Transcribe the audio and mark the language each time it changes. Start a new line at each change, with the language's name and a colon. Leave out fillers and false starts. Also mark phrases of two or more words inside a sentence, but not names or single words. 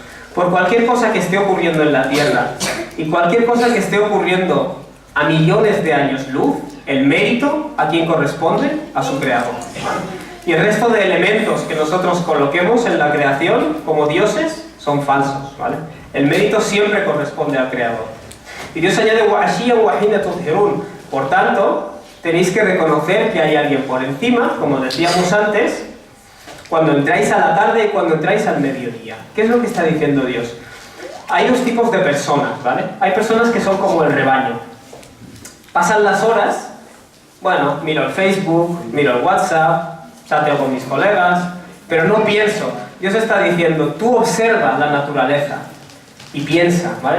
Spanish: Por cualquier cosa que esté ocurriendo en la tierra y cualquier cosa que esté ocurriendo a millones de años luz, el mérito, ¿a quién corresponde? A su creador, ¿vale? Y el resto de elementos que nosotros coloquemos en la creación como dioses son falsos, ¿vale? El mérito siempre corresponde al creador. Y Dios añade
Arabic: وَعَشِيًّا وَحِينَ تُظْهِرُونَ.
Spanish: Por tanto, tenéis que reconocer que hay alguien por encima, como decíamos antes, cuando entráis a la tarde y cuando entráis al mediodía. ¿Qué es lo que está diciendo Dios? Hay dos tipos de personas, ¿vale? Hay personas que son como el rebaño. Pasan las horas, bueno, miro el Facebook, miro el WhatsApp, chateo con mis colegas, pero no pienso, Dios está diciendo, tú observa la naturaleza y piensa, ¿vale?